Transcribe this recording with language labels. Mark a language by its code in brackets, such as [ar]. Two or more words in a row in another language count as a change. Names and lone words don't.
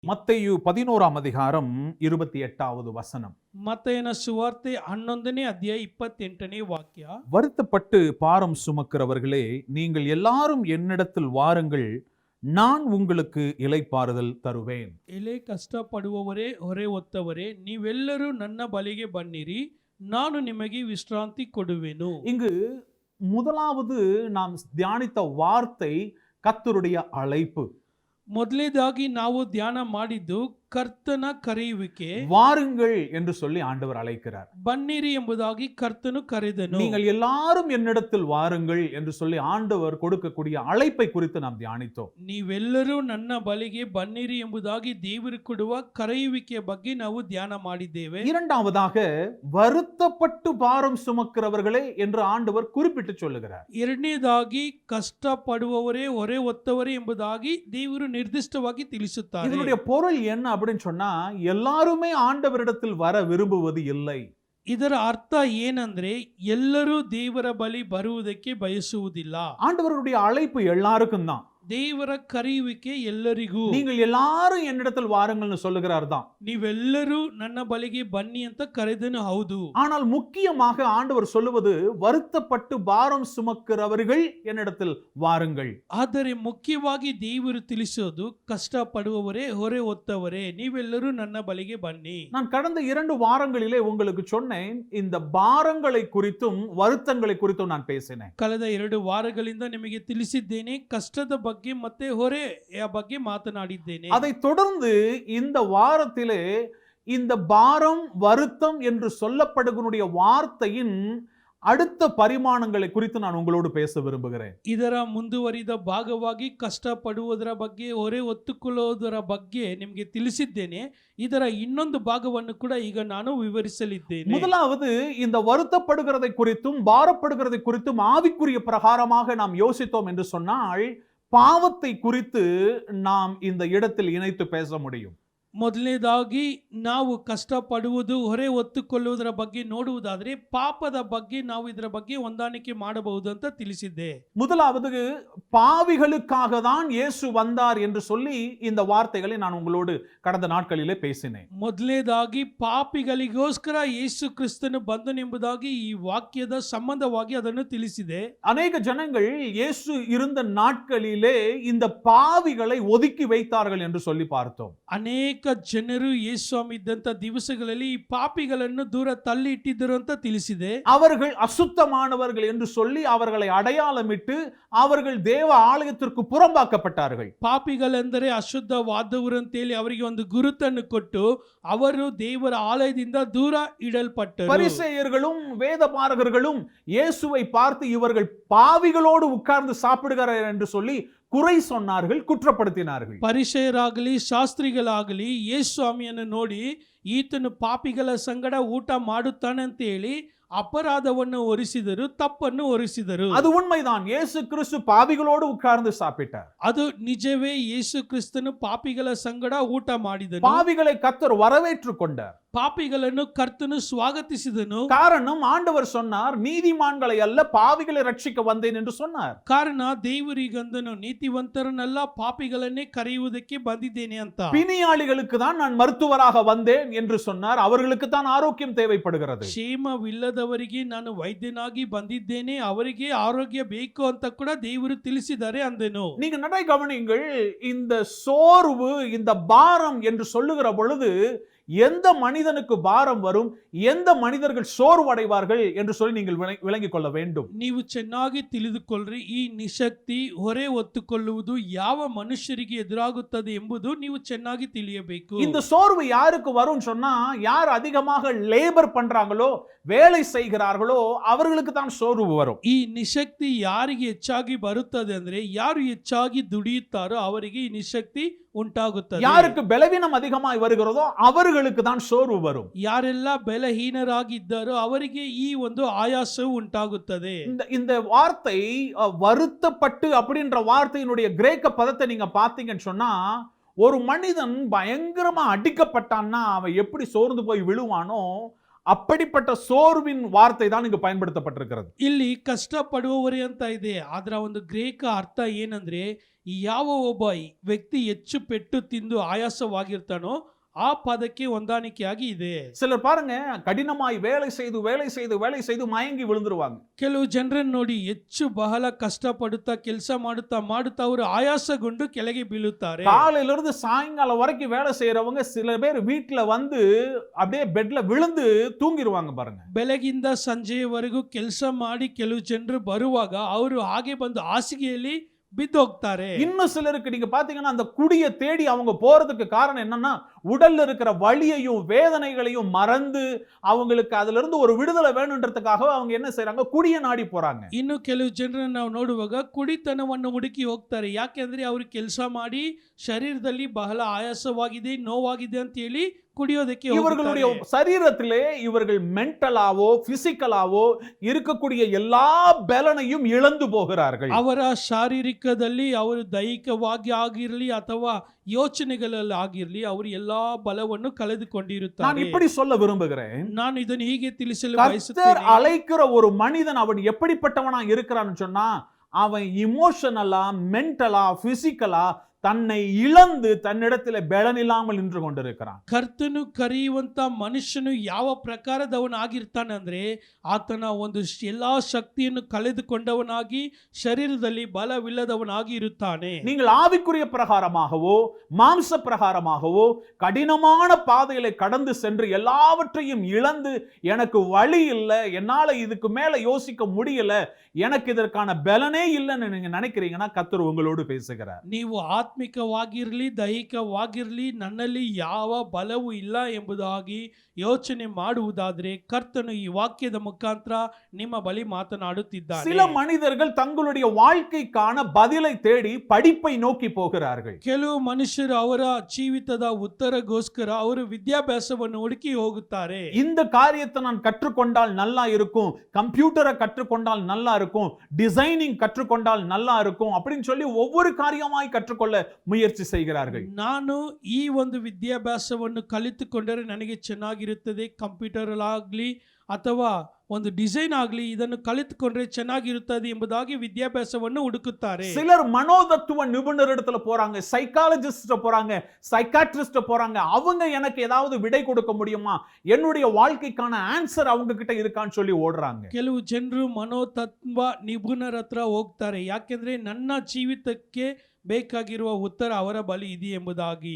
[ta] மத்தேயு 11ஆம் அதிகாரம் 28வது வசனம். [kn] ಮತ್ತೇನ ಸುವಾರ್ತೆ 11ನೇ ಅಧ್ಯಾಯ 28ನೇ ವಾಕ್ಯ. [ta] வருத்தப்பட்டு பாரம் சுமக்கிறவர்களே, நீங்கள் எல்லாரும் என்னிடத்தில் வாருங்கள், நான் உங்களுக்கு இளைப்பாறுதல் தருவேன். [kn] ಎಲೆ ಕಷ್ಟಪಡುವವರೇ ಹೊರೆ ಹೊತ್ತವರೇ ನೀವೆಲ್ಲರೂ ನನ್ನ ಬಳಿಗೆ ಬನ್ನಿರಿ, ನಾನು ನಿಮಗೆ ವಿಶ್ರಾಂತಿ ಕೊಡುವೆನು. [ta] இங்கு முதலாவது நாம் தியானித்த வார்த்தை கர்த்தருடைய அழைப்பு. [kn] ಮೊದಲನೇದಾಗಿ ನಾವು ಧ್ಯಾನ ಮಾಡಿದ್ದು ಕರ್ತನ ಕರೆಯುವಿಕೆ. [ta] வாருங்கள் என்று சொல்லி ஆண்டவர் அழைக்கிறார். [kn] ಬನ್ನಿರಿ ಎಂಬುದಾಗಿ ಕರ್ತನು ಕರೆದನು. [ta] நீங்கள் எல்லாரும் என்னிடத்தில் வாருங்கள் என்று சொல்லி ஆண்டவர் கொடுக்கக்கூடிய அழைப்பை குறித்து நாம் தியானித்தோம். [kn] ನೀವೆಲ್ಲರೂ ನನ್ನ ಬಳಿಗೆ ಬನ್ನಿರಿ ಎಂಬುದಾಗಿ ದೇವರು ಕೊಡುವ ಕರೆಯುವಿಕೆಯ ಬಗ್ಗೆ ನಾವು ಧ್ಯಾನ ಮಾಡಿದ್ದೇವೆ. [ta] இரண்டாவதாக வருத்தப்பட்டு பாரம் சுமக்கிறவர்களே என்று ஆண்டவர் குறிப்பிட்டு சொல்லுகிறார். [kn] ಎರಡನೇದಾಗಿ ಕಷ್ಟಪಡುವವರೇ ಹೊರೆ ಹೊತ್ತವರೇ ಎಂಬುದಾಗಿ ದೇವರು ನಿರ್ದಿಷ್ಟವಾಗಿ ತಿಳಿಸುತ್ತಾರೆ. [ta] இதனுடைய பொருள் என்ன அப்படின்னு சொன்னா, எல்லாருமே ஆண்டவரிடத்தில் வர விரும்புவது இல்லை. [kn] ಇದರ ಅರ್ಥ ಏನಂದ್ರೆ ಎಲ್ಲರೂ ದೇವರ ಬಳಿ ಬರುವುದಕ್ಕೆ ಬಯಸುವುದಿಲ್ಲ. [ta] ஆண்டவருடைய அழைப்பு எல்லாருக்கும் தான். [kn] ದೇವರ ಕರೆಯುವಿಕೆ ಎಲ್ಲರಿಗೂ. [ta] நீங்கள் எல்லாரும் என்னிடத்தில் வாருங்கள்னு சொல்லுகிறார் தான். [kn] ನೀವೆಲ್ಲರೂ ನನ್ನ ಬಳಿಗೆ ಬನ್ನಿ ಅಂತ ಕರೆದನು, ಹೌದು. [ta] ஆனால் முக்கியமாக ஆண்டவர் சொல்லுவது, வருத்தப்பட்டு பாரம் சுமக்கிறவர்கள் என்னிடத்தில் வாருங்கள். [kn] ಆದರೆ ಮುಖ್ಯವಾಗಿ ದೇವರು ತಿಳಿಸೋದು ಕಷ್ಟಪಡುವವರೇ ಹೊರೆ ಹೊತ್ತವರೇ ನೀವೆಲ್ಲರೂ ನನ್ನ ಬಳಿಗೆ ಬನ್ನಿ. [ta] நான் கடந்த 2 வாரங்களிலே உங்களுக்கு சொன்னேன், இந்த பாரங்களை குறித்தும் வருத்தங்களை குறித்தும் நான் பேசினேன். [kn] ಕಳೆದ 2 ವಾರಗಳಿಂದ ನಿಮಗೆ ತಿಳಿಸಿದ್ದೇನೆ, ಕಷ್ಟದ ಬಗ್ಗೆ ಮತ್ತೆ ಹೊರೆಯ ಬಗ್ಗೆ ಮಾತನಾಡಿದ್ದೇನೆ. [ta] அதை தொடர்ந்து இந்த வாரத்திலே இந்த பாரம் வருத்தம் என்று சொல்லப்படுகிற வார்த்தையின் அடுத்த பரிமாணங்களை குறித்து நான் உங்களோடு பேச விரும்புகிறேன். [kn] ಇದರ ಮುಂದುವರಿದ ಭಾಗವಾಗಿ ಕಷ್ಟಪಡುವುದರ ಬಗ್ಗೆ ಹೊರೆ ಹೊತ್ತುಕೊಳ್ಳುವುದರ ಬಗ್ಗೆ ನಿಮಗೆ ತಿಳಿಸಿದ್ದೇನೆ. ಇದರ ಇನ್ನೊಂದು ಭಾಗವನ್ನು ಕೂಡ ಈಗ ನಾನು ವಿವರಿಸಲಿದ್ದೇನೆ. [ta] முதலாவது இந்த வருத்தப்படுகிறதை குறித்தும் பாரப்படுகிறதை குறித்தும் ஆவிக்குரிய பிரகாரமாக நாம் யோசித்தோம் என்று சொன்னால், பாவத்தை குறித்து நாம் இந்த இடத்தில் இணைத்து பேச முடியும். [kn] ಮೊದಲನೇದಾಗಿ ನಾವು ಕಷ್ಟಪಡುವುದು ಹೊರೆ ಹೊತ್ತುಕೊಳ್ಳುವುದರ ಬಗ್ಗೆ ನೋಡುವುದಾದರೆ ಪಾಪದ ಬಗ್ಗೆ ನಾವು ಇದರ ಬಗ್ಗೆ ಹೊಂದಾಣಿಕೆ ಮಾಡಬಹುದು ಅಂತ ತಿಳಿಸಿದ್ದೆ. [ta] முதலாவது பாவிகளுக்காக தான் இயேசு வந்தார் என்று சொல்லி இந்த வார்த்தைகளை நான் உங்களோடு கடந்த நாட்களிலே பேசினேன். [kn] ಮೊದಲನೇದಾಗಿ ಪಾಪಿಗಳಿಗೋಸ್ಕರ ಯೇಸು ಕ್ರಿಸ್ತನು ಬಂದನೆಂಬುದಾಗಿ ಈ ವಾಕ್ಯದ ಸಂಬಂಧವಾಗಿ ಅದನ್ನು ತಿಳಿಸಿದೆ. [ta] அநேக ஜனங்கள் இயேசு இருந்த நாட்களிலே இந்த பாவிகளை ஒதுக்கி வைத்தார்கள் என்று சொல்லி பார்த்தோம். [kn] ಅನೇಕ ಜನರು ಯೇಸು ಸ್ವಾಮಿ ಇದ್ದಂತ ದಿವಸಗಳಲ್ಲಿ ಈ ಪಾಪಿಗಳನ್ನು ದೂರ ತಳ್ಳಿ ಇಟ್ಟಿದ್ದರು ಅಂತ ತಿಳಿಸಿದೆ. [ta] அவர்கள் அசுத்தமானவர்கள் என்று சொல்லி அவர்களை அடையாளமிட்டு அவர்கள் தேவ ஆலயத்திற்கு புறம்பாக்கப்பட்டார்கள். [kn] ಪಾಪಿಗಳೆಂದರೆ ಅಶುದ್ಧವಾದವರು ಅಂತೇಳಿ ಅವರಿಗೆ ಒಂದು ಗುರುತನ್ನು ಕೊಟ್ಟು ಅವರು ದೇವರ ಆಲಯದಿಂದ ದೂರ ಇಡಲ್ಪಟ್ಟರು. [ta] பரிசேயர்களும் வேதபாரகர்களும் இயேசுவை பார்த்து இவர்கள் பாவிகளோடு உட்கார்ந்து சாப்பிடுகிறார்கள் என்று சொல்லி குறை சொன்னார்கள், குற்றப்படுத்தினார்கள். [kn] ಪರಿಸೇಯರಾಗಲಿ ಶಾಸ್ತ್ರಿಗಳಾಗಲಿ ಯೇಸು ಸ್ವಾಮಿಯನ್ನು ನೋಡಿ ಈತನು ಪಾಪಿಗಳ ಸಂಗಡ ಊಟ ಮಾಡುತ್ತಾನೆ ಅಂತ ಹೇಳಿ ಅಪರಾಧವನ್ನು ಹೊರಿಸಿದರು, ತಪ್ಪನ್ನು ಹೊರಿಸಿದರು. [ta] அது உண்மைதான். இயேசு கிறிஸ்து பாவிகளோடு உட்கார்ந்து சாப்பிட்டார். [kn] ಅದು ನಿಜವೇ. ಯೇಸು ಕ್ರಿಸ್ತನು ಪಾಪಿಗಳ ಸಂಗಡ ಊಟ ಮಾಡಿದನು. [ta] பாவிகளை கர்த்தர் வரவேற்றுக் கொண்டார். [kn] ಪಾಪಿಗಳನ್ನು ಕರ್ತನು ಸ್ವಾಗತಿಸಿದನು. [ta] காரணம், ஆண்டவர் சொன்னார், நீதிமான்களை அல்ல பாவிகளை ரட்சிக்க வந்தேன் என்று சொன்னார். [kn] ಕಾರಣ ದೇವರಿಗಂದನು ನೀತಿವಂತರನ್ನೆಲ್ಲ ಪಾಪಿಗಳನ್ನೇ ಕರೆಯುವುದಕ್ಕೆ ಬಂದಿದ್ದೇನೆ ಅಂತ. [ta] பிணியாளிகளுக்கு தான் நான் மருத்துவராக வந்தேன் என்று சொன்னார். அவர்களுக்கு தான் ஆரோக்கியம் தேவைப்படுகிறது. [kn] ಕ್ಷೇಮವಿಲ್ಲದವರಿಗೆ ನಾನು ವೈದ್ಯನಾಗಿ ಬಂದಿದ್ದೇನೆ, ಅವರಿಗೆ ಆರೋಗ್ಯ ಬೇಕು ಅಂತ ಕೂಡ ದೇವರು ತಿಳಿಸಿದ್ದಾರೆ ಅಂದೆನು. [ta] நீங்க நடை கவனியுங்கள். இந்த சோர்வு, இந்த பாரம் என்று சொல்லுகிற பொழுது எந்த மனிதனுக்கு பாரம் வரும், எந்த மனிதர்கள் சோர்வடைவார்கள் என்று சொல்லி நீங்கள் விளங்கிக் கொள்ள வேண்டும். [kn] ನೀವು ಚೆನ್ನಾಗಿ ತಿಳಿದುಕೊಳ್ಳ್ರಿ, ಈ ನಿಶಕ್ತಿ ಹೊರೆ ಹೊತ್ತುಕೊಳ್ಳುವುದು ಯಾವ ಮನುಷ್ಯರಿಗೆ ಎದುರಾಗುತ್ತದೆ ಎಂಬುದು ನೀವು ಚೆನ್ನಾಗಿ ತಿಳಿಯಬೇಕು. [ta] இந்த சோர்வு யாருக்கு வரும் சொன்னா, யார் அதிகமாக லேபர் பண்றாங்களோ, வேலை செய்கிறார்களோ அவர்களுக்கு தான் சோர்வு வரும். [kn] ಈ ನಿಶಕ್ತಿ ಯಾರಿಗೆ ಹೆಚ್ಚಾಗಿ ಬರುತ್ತದೆ ಅಂದ್ರೆ ಯಾರು ಹೆಚ್ಚಾಗಿ ದುಡಿಯುತ್ತಾರೋ ಅವರಿಗೆ ಈ ನಿಶಕ್ತಿ ಉಂಟಾಗುತ್ತದೆ. [ta] யாருக்கு பலவீனம் அதிகமாய் வருகிறதோ அவர்களுக்கு தான் சோர்வு வரும். [kn] ಯಾರೆಲ್ಲ ಬಲಹೀನರಾಗಿದ್ದಾರೋ ಅವರಿಗೆ ಈ ಒಂದು ಆಯಾಸವು ಉಂಟಾಗುತ್ತದೆ. [ta] இந்த வார்த்தை வருத்தப்பட்டு அப்படின்ற வார்த்தையினுடைய கிரேக்க பதத்தை நீங்க பாத்தீங்கன்னு சொன்னா, ஒரு மனிதன் பயங்கரமா அடிக்கப்பட்டான்னா அவன் எப்படி சோர்ந்து போய் விழுவானோ அப்படிப்பட்ட சோர்வின் வார்த்தை தான் இங்கு பயன்படுத்தப்பட்டிருக்கிறது. [kn] ಇಲ್ಲಿ ಕಷ್ಟಪಡುವವರೇ ಅಂತ ಇದೆ. ಅದರ ಒಂದು ಗ್ರೇಕ ಅರ್ಥ ಏನಂದ್ರೆ ಯಾವ ಒಬ್ಬ ವ್ಯಕ್ತಿ ಹೆಚ್ಚು ಪೆಟ್ಟು ತಿಂದು ಆಯಾಸವಾಗಿರ್ತಾನೋ ಆ ಪದಕ್ಕೆ ಹೊಂದಾಣಿಕೆಯಾಗಿ ಇದೆ. [ta] சிலர் பாருங்க, கடினமாய் வேலை செய்து மயங்கி விழுந்துருவாங்க. [kn] ಕೆಲವು ಜನರನ್ನು ನೋಡಿ ಹೆಚ್ಚು ಬಹಳ ಕಷ್ಟಪಡುತ್ತಾ ಕೆಲಸ ಮಾಡುತ್ತಾ ಅವರು ಆಯಾಸಗೊಂಡು ಕೆಳಗೆ ಬೀಳುತ್ತಾರೆ. [ta] காலையில இருந்து சாயங்காலம் வரைக்கும் வேலை செய்யறவங்க சில பேர் வீட்டுல வந்து அப்படியே பெட்ல விழுந்து தூங்கிடுவாங்க பாருங்க. [kn] ಬೆಳಗಿಂದ ಸಂಜೆಯವರೆಗೂ ಕೆಲಸ ಮಾಡಿ ಕೆಲವು ಜನರು ಬರುವಾಗ ಅವರು ಹಾಗೆ ಬಂದು ಹಾಸಿಗೆಯಲ್ಲಿ ಬಿದ್ದು ಹೋಗ್ತಾರೆ. [ta] இன்னும் சிலருக்கு நீங்க பாத்தீங்கன்னா அந்த குடியை தேடி அவங்க போறதுக்கு காரணம் என்னன்னா, உடல்ல இருக்கிற வலியையும் வேதனைகளையும் மறந்து அவங்களுக்கு அதுல இருந்து ஒரு விடுதலை வேணும்ன்றதுக்காக அவங்க என்ன செய்றாங்க, குடியை நாடி போறாங்க. [kn] ಇನ್ನು ಕೆಲವು ಜನರನ್ನು ನಾವು ನೋಡುವಾಗ ಕುಡಿತನವನ್ನು ಹುಡುಕಿ ಹೋಗ್ತಾರೆ. ಯಾಕೆಂದ್ರೆ ಅವರು ಕೆಲಸ ಮಾಡಿ ಶರೀರದಲ್ಲಿ ಬಹಳ ಆಯಾಸವಾಗಿದೆ, ನೋವಾಗಿದೆ ಅಂತ ಹೇಳಿ ಕುಡಿಯೋದಕ್ಕೆ [ta] இவர்களுடைய சரீரத்திலே இவர்கள் [en] mentally physically [ta] இருக்கக்கூடிய எல்லா பலனையும் இழந்து போகிறார்கள். [kn] ಅವರ ಶಾರೀರಿಕದಲ್ಲಿ ಅವರು ದೈಹಿಕವಾಗಿ ಆಗಿರಲಿ ಅಥವಾ ಯೋಚನೆಗಳಲ್ಲಿ ಆಗಿರಲಿ ಅವರು ಎಲ್ಲಾ ಬಲವನ್ನು [ta] நான் [kn] ಕಳೆದುಕೊಂಡಿರುತ್ತಾರೆ. [ta] இப்படி சொல்ல விரும்புகிறேன், [kn] ನಾನು ಇದನ್ನು ಹೀಗೆ ತಿಳಿಸಲು [ta] கர்த்தர் [kn] ಬಯಸುತ್ತೇನೆ. [ta] அழைக்கிற ஒரு மனிதன் அவன் எப்படிப்பட்டவனா இருக்கிறான்னு சொன்னா, அவன் [en] emotionally mentally physically [ta] தன்னை இழந்து தன்னிடத்தில் பலன் இல்லாமல் நின்று கொண்டிருக்கிறான். [kn] ಕರ್ತನು ಕರೆಯುವಂತ ಮನುಷ್ಯನು ಯಾವ ಪ್ರಕಾರದವನಾಗಿರ್ತಾನೆ ಅಂದ್ರೆ ಆತನ ಒಂದು ಎಲ್ಲಾ ಶಕ್ತಿಯನ್ನು ಕಳೆದುಕೊಂಡವನಾಗಿ ಶರೀರದಲ್ಲಿ ಬಲವಿಲ್ಲದವನಾಗಿ ಇರುತ್ತಾನೆ. [ta] நீங்கள் ஆவிக்குரிய பிரகாரமாகவோ மாம்ச பிரகாரமாகவோ கடினமான பாதைகளை கடந்து சென்று எல்லாவற்றையும் இழந்து எனக்கு வழி இல்லை, என்னால இதுக்கு மேல யோசிக்க முடியல, எனக்கு இதற்கான பலனே இல்லைன்னு நீங்க நினைக்கிறீங்கன்னா கர்த்தர் உங்களோடு பேசுகிறார். [kn] ನೀವು ಆತ್ಮಿಕವಾಗಿರಲಿ ದೈಹಿಕವಾಗಿರಲಿ ನನ್ನಲ್ಲಿ ಯಾವ ಬಲವೂ ಇಲ್ಲ ಎಂಬುದಾಗಿ ಯೋಚನೆ ಮಾಡುವುದಾದರೆ ಕರ್ತನು ಈ ವಾಕ್ಯದ ಮುಖಾಂತರ ನಿಮ್ಮ ಬಳಿ ಮಾತನಾಡುತ್ತಿದ್ದಾನೆ. [ta] சில மனிதர்கள் தங்களுடைய வாழ்க்கைக்கான பதிலை தேடி படிப்பை நோக்கி போகிறார்கள். [kn] ಕೆಲವು ಮನುಷ್ಯರು ಅವರ ಜೀವಿತದ ಉತ್ತರಗೋಸ್ಕರ ಅವರು ವಿದ್ಯಾಭ್ಯಾಸವನ್ನು ಹುಡುಕಿ ಹೋಗುತ್ತಾರೆ. [ta] இந்த காரியத்தை நான் கற்றுக்கொண்டால் நல்லா இருக்கும், கம்ப்யூட்டரை கற்றுக்கொண்டால் நல்லா இருக்கும், டிசைனிங் கற்றுக்கொண்டால் நல்லா இருக்கும் அப்படின்னு சொல்லி ஒவ்வொரு காரியமாய் கற்றுக்கொள்ள முயற்சி செய்கிறார்கள். [kn] ನಾನು ಈ ಒಂದು ವಿದ್ಯಾಭ್ಯಾಸವನ್ನು ಕಲಿತುಕೊಂಡರೆ ನನಗೆ ಚೆನ್ನಾಗಿರುತ್ತದೆ, ಕಂಪ್ಯೂಟರ್ ಆಗಲಿ ಅಥವಾ ಒಂದು ಡಿಸೈನ್ ಆಗಲಿ ಇದನ್ನು ಕಲಿತುಕೊಂಡ್ರೆ ಚೆನ್ನಾಗಿರುತ್ತದೆ ಎಂಬುದಾಗಿ ವಿದ್ಯಾಭ್ಯಾಸವನ್ನು ಹುಡುಕುತ್ತಾರೆ. [ta] சிலர் மனோதத்துவ நிபுணர் இடத்துல போறாங்க, சைக்காலஜிஸ்ட் போறாங்க, சைக்காட்ரிஸ்ட் போறாங்க. அவங்க எனக்கு ஏதாவது விடை கொடுக்க முடியுமா, என்னுடைய வாழ்க்கைக்கான ஆன்சர் அவங்க கிட்ட இருக்கான்னு சொல்லி ஓடுறாங்க. [kn] ಕೆಲವು ಜನರು ಮನೋತತ್ವ ನಿಪುಣರ ಹತ್ರ ಹೋಗ್ತಾರೆ. ಯಾಕೆಂದ್ರೆ ನನ್ನ ಜೀವಿತಕ್ಕೆ ಬೇಕಾಗಿರುವ ಉತ್ತರ ಅವರ ಬಳಿ ಇದೆ ಎಂಬುದಾಗಿ.